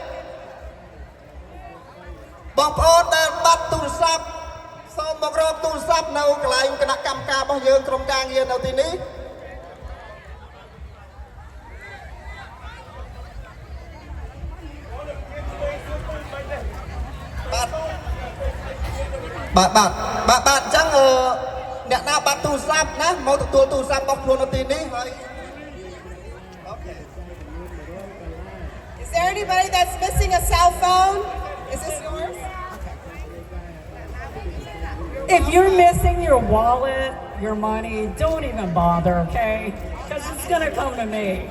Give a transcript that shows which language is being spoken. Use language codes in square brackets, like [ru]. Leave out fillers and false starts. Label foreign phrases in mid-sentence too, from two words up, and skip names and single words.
[km] បងប្អូនដែលបាត់ទូរស័ព្ទសូមមករកទូរស័ព្ទនៅកន្លែងគណៈកម្មការរបស់យើងក្រុមការងារនៅទីនេះបាទអញ្ចឹងអ្នកណាបាត់ទូរស័ព្ទណាមកទទួលទូរស័ព្ទរបស់ខ្លួននៅទីនេះហើយ [en] Is there anybody that's missing a cell phone? Is this yours? If you're missing your wallet, your money, don't even bother, okay? Because it's going to come to me.